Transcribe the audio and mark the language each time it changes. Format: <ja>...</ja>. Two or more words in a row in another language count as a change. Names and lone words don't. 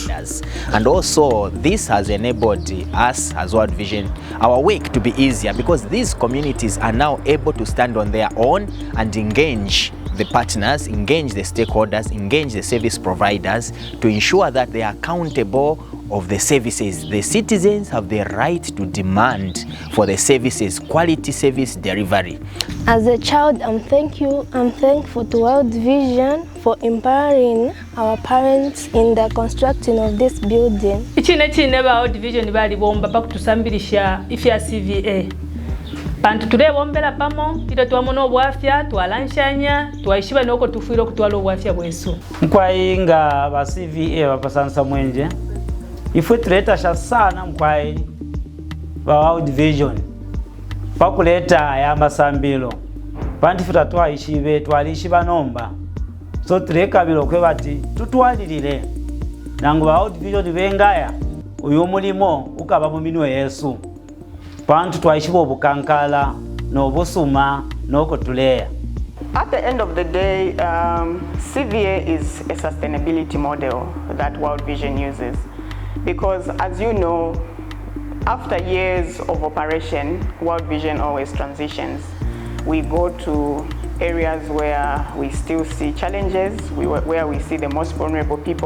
<en>And also this has enabled us as World Vision, our work to be easier, because these communities are now able to stand on their own and engage the partners, engage the stakeholders, engage the service providers to ensure that they are accountable of the services. The citizens have the right to demand for the services, quality service delivery. As a child, I'm thankful to World Vision for empowering our parents in the constructing of this building.</en> <bem>Ichine chine ba World Vision bali bomba pakutusambilisha ifya CVA. Pantu tule bombela pamo ito tuamono obwafya twalanshanya twaishiba noko tufuiro kutwala obwafya bwesu. Mkwayinga ba CVA ba Sansamwenje ifwe tuletasha sana mkwayi ba World Vision pakuleta ayamasambilo panti futa twaishibe twalishiba nomba so tulekabilo kwe bati tutwalilile nangu ba World Vision bengaya uyu mulimo ukaba mu minwe Yesu pantu twaishiba obukankala n'obusuma n'okutuleya.</bem> <en>At the end of the day, CVA is a sustainability model that World Vision uses, because as you know, after years of operation, World Vision always transitions. We go to areas where we still see challenges, where we see the most vulnerable people.</en>